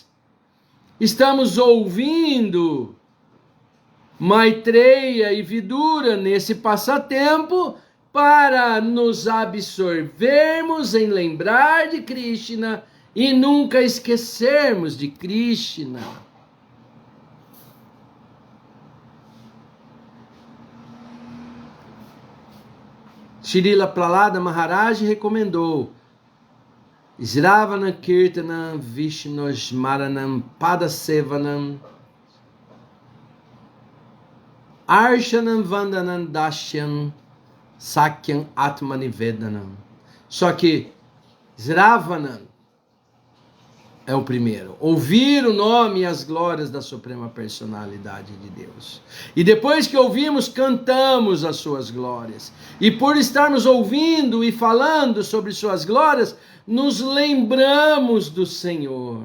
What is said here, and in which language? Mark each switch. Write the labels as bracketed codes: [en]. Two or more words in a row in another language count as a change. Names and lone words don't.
[pt] Estamos ouvindo Maitreya e Vidura nesse passatempo para nos absorvermos em lembrar de Krishna e nunca esquecermos de Krishna. Srila Prahlada Maharaj recomendou [sa] Sravana Kirtanam Vishnu Smaranam Padasevanam. Arshanam Vandanam Dashyam Sakyam Atmanivedanam. [pt] Só que Sravanam é o primeiro. Ouvir o nome e as glórias da Suprema Personalidade de Deus. E depois que ouvimos, cantamos as suas glórias. E por estarmos ouvindo e falando sobre suas glórias, nos lembramos do Senhor.